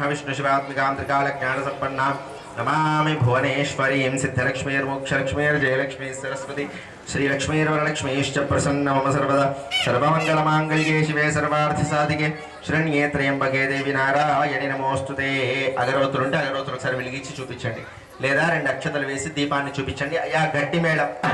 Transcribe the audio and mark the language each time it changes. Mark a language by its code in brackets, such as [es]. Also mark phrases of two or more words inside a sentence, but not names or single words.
[sa] विष्णु शिवात्मिकां त्रिकालज्ञानसम्पन्नां नमामि भुवनेश्वरीं सिद्धलक्ष्मीर्मोक्षलक्ष्मीर्जयलक्ष्मी सरस्वती श्रीलक्ष्मीर्वरलक्ष्मीश्च प्रसन्न मम सर्वदा सर्वमङ्गलमाङ्गल्ये शिवे सर्वार्थसाधिके शरण्ये त्र्यंबके देवी नारायणि नमोस्तुते [te] అగరవత్తులు ఉంటే అగరవత్తులు ఒకసారి వెలిగించి చూపించండి లేదా రెండు అక్షతలు వేసి దీపాన్ని చూపించండి అయ్యా గట్టి మేళం